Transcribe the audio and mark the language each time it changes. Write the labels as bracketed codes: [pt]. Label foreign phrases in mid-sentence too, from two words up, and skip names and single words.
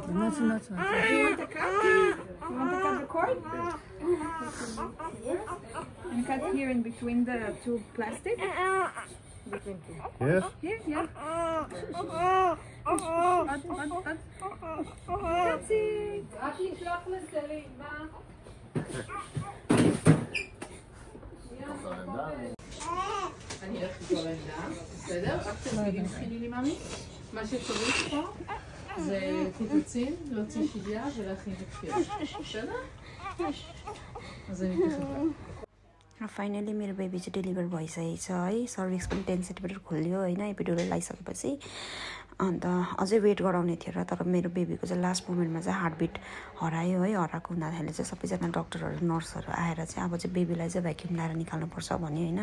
[en] You want to cut? You want to cut the cord? Yes. And cut here in between the two plastic. Between two. Yes. Here, yeah. That's it. [he] אני הולכת לקרוא לעמדה, בסדר? רק תגידי לי ממי. מה שצריך פה זה קיצוצים, להוציא שדיה ולהכין את הכפייה. בסדר? אז אני תכף. [ne] र फाइनली मेरो बेबी चाहिँ डेलिभर भइसकेको छ है। सर्भिक्स पनि 10 सेन्टिमिटर खोल्यो होइन एपिडुरल लगाइसकेपछि। अन्त अझै वेट गराउने थियो र तर मेरो बेबीको चाहिँ [en] last moment [ne] चाहिँ हार्टबिट हरायो है। हराएको हुँदाखेरि चाहिँ सबैजना डक्टरहरू नर्सहरू आएर चाहिँ अब चाहिँ बेबीलाई चाहिँ भ्याक्युम लगाएर निकाल्नुपर्छ भन्यो होइन।